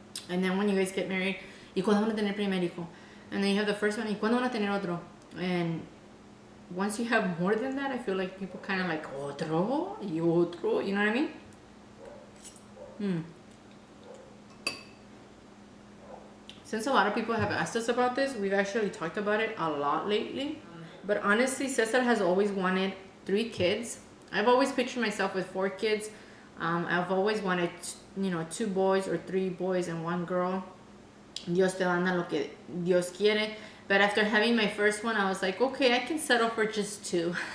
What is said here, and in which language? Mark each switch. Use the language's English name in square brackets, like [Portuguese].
[English] And then when you guys get married, [Spanish] y cuando van a tener primer hijo. [English] And then you have the first one, [Spanish] y cuando van a tener otro. [English] And once you have more than that, I feel like people kind of like [Spanish] otro y otro, [English] you know what I mean? Since a lot of people have asked us about this, we've actually talked about it a lot lately. But honestly, Cesar has always wanted 3 kids. I've always pictured myself with 4 kids. I've always wanted, 2 boys or 3 boys and 1 girl. [Spanish] Dios te manda lo que Dios quiere. [English] But after having my first one, I was like, okay, I can settle for just 2.